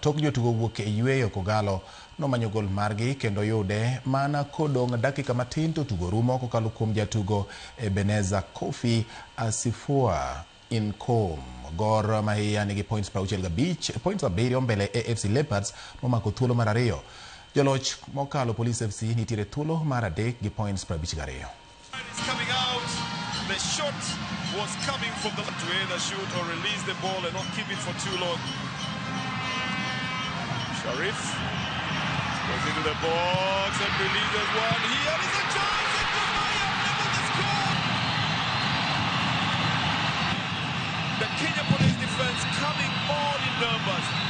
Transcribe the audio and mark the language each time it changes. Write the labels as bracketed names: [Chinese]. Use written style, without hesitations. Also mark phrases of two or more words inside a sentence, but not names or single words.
[Luo (Kenya and Tanzania)] Tok jotugo wuok e yweyo, Kogalo nomanyo gol margi kendo yude mana kodong' dakika matin to tugo rumo kokalo kuom jatugo Ebeneza Kofi Asifua Income. Gor Mahia nigi points 65, points 7 mbele AFC Leopards momako thuolo mar ariyo. Joloch mokalo Police FC nitiere thuolo mar adek gi points 52. [English] Coming out, the shot was coming from the left to either shoot or release the ball and not keep it for too long. Sharif goes into the box and releases one. Here is a chance and Gor Mahia able to score. The Kenya Police defense coming all in numbers.